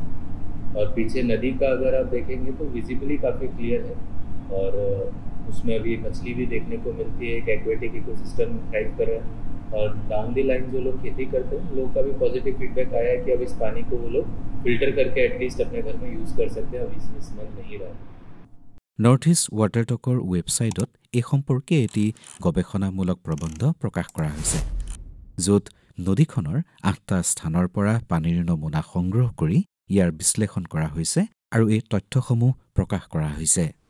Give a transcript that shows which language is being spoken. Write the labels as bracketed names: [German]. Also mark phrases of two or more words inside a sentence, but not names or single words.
[Hindi] और पीछे नदी का अगर आप देखेंगे तो विजिबली काफ़ी क्लियर है और उसमें अभी मछली भी देखने को मिलती है। एक [English] aquatic ecosystem thrive [Hindi] कर रहा है और [English] down the line [Hindi] जो लोग खेती करते हैं लोगों का भी [English] positive feedback [Hindi] आया है कि अब इस पानी को वो लोग फिल्टर करके एटलीस्ट अपने घर में यूज़ कर सकते हैं। अब इसमें स्मेल नहीं रहा। [Assamese] নৰ্থ ইষ্ট ৱাটাৰটকৰ ৱেবছাইটত এই সম্পৰ্কে এটি গৱেষণামূলক প্ৰবন্ধ প্ৰকাশ কৰা হৈছে, য'ত নদীখনৰ 8টা স্থানৰ পৰা পানীৰ নমুনা সংগ্ৰহ কৰি ইয়াৰ বিশ্লেষণ কৰা হৈছে আৰু এই তথ্যসমূহ প্ৰকাশ কৰা হৈছে।